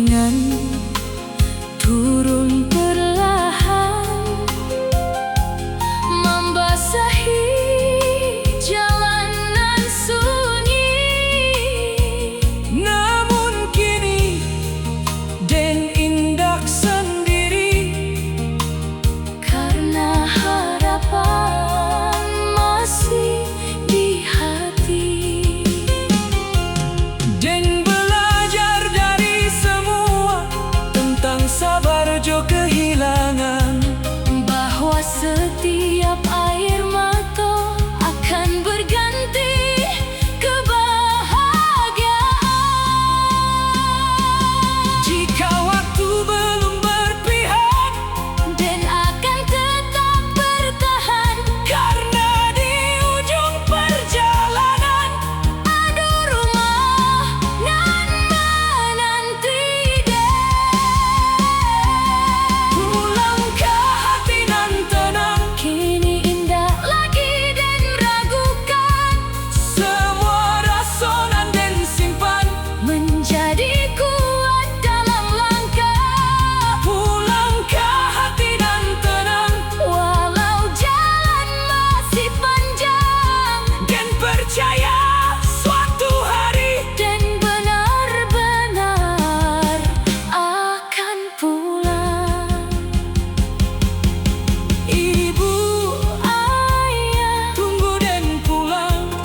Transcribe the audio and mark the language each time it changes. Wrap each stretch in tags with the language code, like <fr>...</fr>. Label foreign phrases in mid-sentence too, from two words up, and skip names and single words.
<id>hujan turun perlahan, membasahi jalanan sunyi. Namun kini</id> <min>Den indak</min> <id>sendiri, Karena harapan masih di hati. Den belajar dari semua tentang sabar jo kehilangan, Bahwa setiap air mata akan berganti kebahagiaan. jika waktu belum berpihak, Dan akan tetap bertahan, karena di ujung perjalanan ada rumah nan menanti Den. pulang ke hati nan tenang. Kini indah lagi Den ragukan, Semua rasa nan Den simpan, menjadi kuat dalam langkah. pulang ke hati nan tenang. Walau jalan masih panjang, Den percaya suatu hari Dan benar-benar akan pulang. ibu Ayah, tunggu Den pulang.</id>